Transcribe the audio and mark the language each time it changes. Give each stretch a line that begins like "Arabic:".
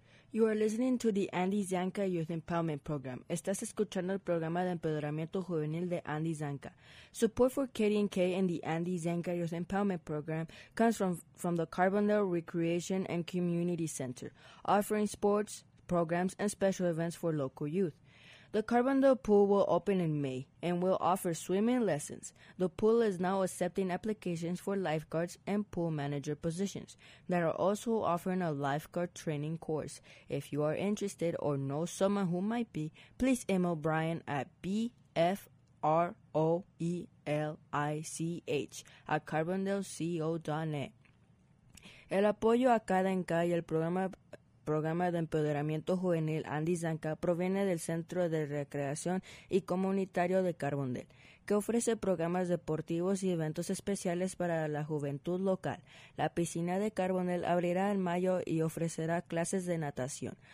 English: You are listening to the Andy Zanca Youth Empowerment Program.
Spanish: Estás escuchando el programa de empoderamiento juvenil de Andy Zanca.
English: Support for KDNK and the Andy Zanca Youth Empowerment Program comes from the Carbondale Recreation and Community Center, offering sports programs and special events for local youth. The Carbondale Pool will open in May and will offer swimming lessons. The pool is now accepting applications for lifeguards and pool manager positions that are also offering a lifeguard training course. If you are interested or know someone who might be, please email Brian at bfroelich@carbondaleco.net.
Spanish: El apoyo a cada enca y el programa de empoderamiento juvenil Andy Zanca proviene del Centro de Recreación y Comunitario de Carbondale, que ofrece programas deportivos y eventos especiales para la juventud local. La piscina de Carbondale abrirá en mayo y ofrecerá clases de natación.